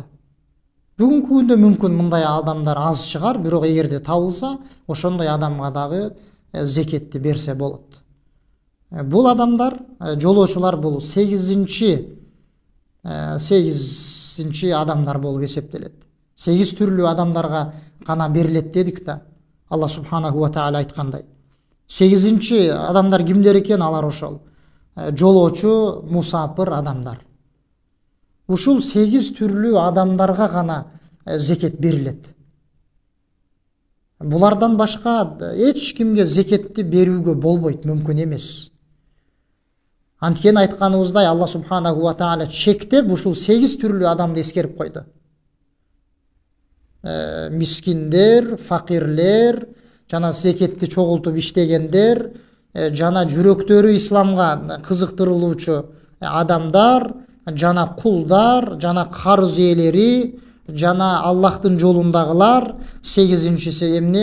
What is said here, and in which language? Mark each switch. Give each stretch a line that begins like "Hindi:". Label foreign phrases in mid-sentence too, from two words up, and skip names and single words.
Kyrgyz: Бүгүнкү күндө мүмкүн мындай адамдар аз чыгар, бирок эгерде табылса, ошондой адамга дагы зекетти берсе болот. Бул адамдар, жолоочулар бул 8-чи адамдар болуп эсептелет. 8 түрлүү адамдарга гана берилет дедик да. Алла
Arabic: سبحانه وتعالى
Kyrgyz: айткандай. 8-чи адамдар кимдер экен? Алар ошол жолоочу, мусапыр адамдар. Ушул 8 түрлүү адамдарга гана зекет берилет. Булардан башка эч кимге зекетти берүүгө болбойт, мүмкүн эмес. Анткени айтканыбыздай Алла
Arabic: سبحانه وتعالى
Kyrgyz: чектеп ушул 8 түрлүү адамды эскерип койду. Мискиндер, факирлер, жана зекетти чогултуп иштегендер, жана жүрөктөрү исламга кызыктырылуучу адамдар, жана кулдар, жана карыз ээлери, жана Аллахтын жолундагылар, 8-нчиси эмне?